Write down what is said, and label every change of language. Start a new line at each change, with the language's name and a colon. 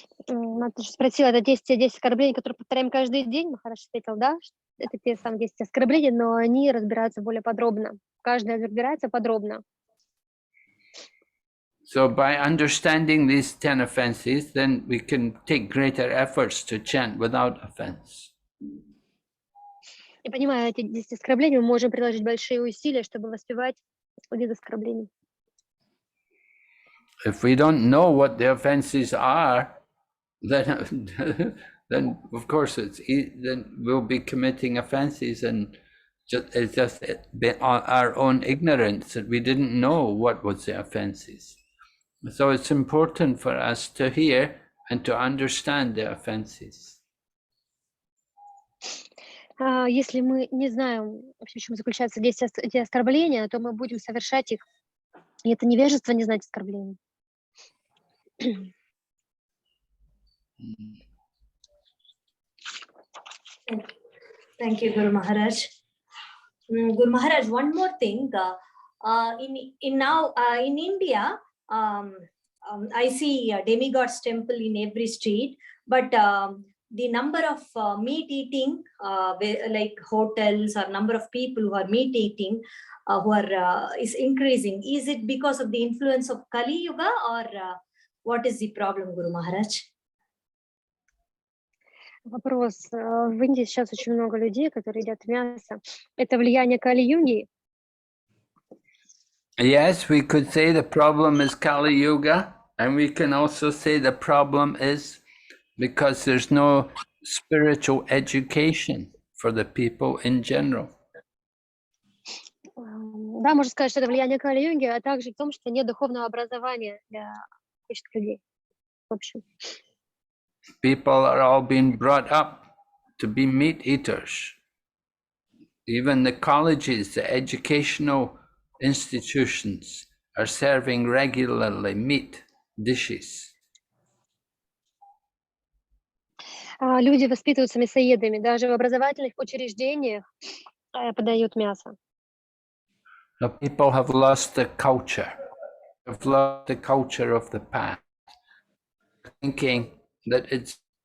Russian: Матушка спросила, это 10 оскорблений, которые повторяем каждый день. Махарадж ответил, да, это те самые 10 оскорблений, но они разбираются более подробно. Каждая разбирается подробно.
English: So by understanding these 10 offenses, then we can take greater efforts to chant without offense.
Russian: И понимая эти 10 оскорблений, мы можем приложить большие усилия, чтобы воспевать без оскорблений.
English: If we don't know what the offenses are, then of course then we'll be committing offenses, and it's just our own ignorance that we didn't know what was the offenses. So it's important for us to hear and to understand the offenses.
Russian: Если мы не знаем, в чем заключаются эти оскорбления, то мы будем совершать их. И это невежество не знать оскорблений.
English: Thank you, Guru Maharaj. Guru Maharaj, one more thing. In India, I see a demigod's temple in every street, but the number of meat eating, like hotels or number of people who are meat eating, is increasing. Is it because of the influence of Kali Yuga, or what is the problem, Guru Maharaj?
Russian: Вопрос. В Индии сейчас очень много людей, которые едят мясо. Это влияние Кали-юги?
English: Yes, we could say the problem is Kali Yuga, and we can also say the problem is because there's no spiritual education for the people in general.
Russian: Да, можно сказать, что это влияние Кали-юги, а также в том, что нет духовного образования для обычных людей. В общем.
English: People are all being brought up to be meat eaters. Even the colleges, the educational institutions are serving regularly meat dishes.
Russian: Люди воспитываются мясоедами, даже в образовательных учреждениях подают мясо.
English: The people have lost the culture, have lost the culture of the past, thinking that it's